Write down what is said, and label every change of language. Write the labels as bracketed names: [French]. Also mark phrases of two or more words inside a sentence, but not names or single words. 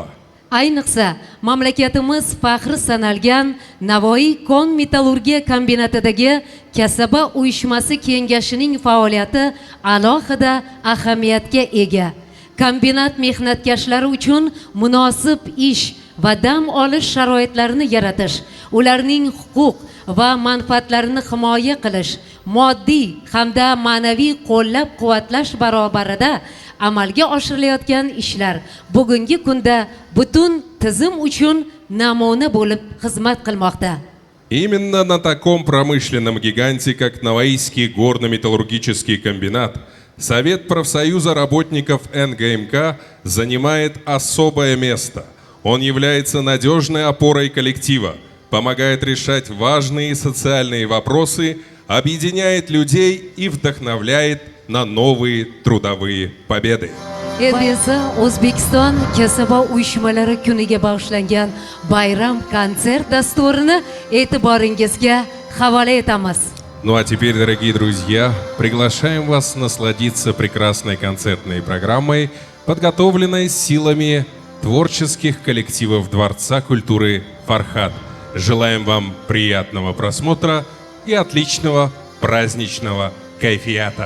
[Uzbek] Ayniqsa, mamlakatimiz faxri sanalgan Navoiy kon metallurgiya kombinatidagi kasaba uyushmasi kengashining faoliyati alohida ahamiyatga ega. Kombinat mehnatkashlari uchun munosib ish va dam olish sharoitlarini yaratish, ularning huquq va manfaatlarini himoya qilish, moddiy hamda ma'naviy qo'llab-quvvatlash barobarida amalga oshirilayotgan ishlar bugungi kunda butun tizim uchun namuna bo'lib xizmat qilmoqda. [Russian] Именно на таком промышленном гиганте, как Наваийский горно-металлургический комбинат, Совет профсоюза работников НГМК занимает особое место. Он является надежной опорой коллектива, помогает решать важные социальные вопросы, объединяет людей и вдохновляет на новые трудовые победы. [Uzbek] Endi esa O'zbekiston kasaba uyushmalari kuniga bag'ishlangan bayram konsert dasturini e'tiboringizga havola etamiz. [Russian] Ну а теперь, дорогие друзья, приглашаем вас насладиться прекрасной концертной программой, подготовленной силами творческих коллективов Дворца культуры «Фархат». Желаем вам приятного просмотра и отличного праздничного кайфията.